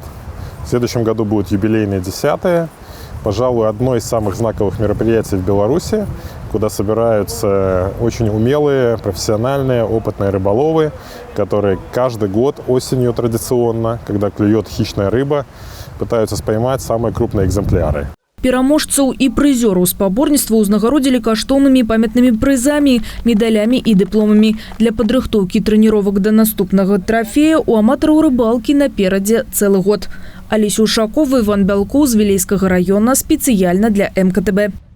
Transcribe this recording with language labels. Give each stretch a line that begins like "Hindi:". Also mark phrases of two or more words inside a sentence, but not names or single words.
Russian: В следующем году будет юбилейные 10-е. Пожалуй, одно из самых знаковых мероприятий в Беларуси, куда собираются очень умелые, профессиональные, опытные рыболовы, которые каждый год осенью традиционно, когда клюет хищная рыба, пытаются споймать самые крупные экземпляры.
Belarusian: Пераможцаў і прызёраў спаборніцтва ўзнагародзілі каштоўнымі памятнымі прызамі, медалямі і дыпломамі. Для падрыхтоўкі трэніровак да наступнага трафея у аматараў рыбалкі наперадзе цэлы год. Алеся Ушакова, Іван Бялкоў з Вілейскага раёна спецыяльна для МКТБ.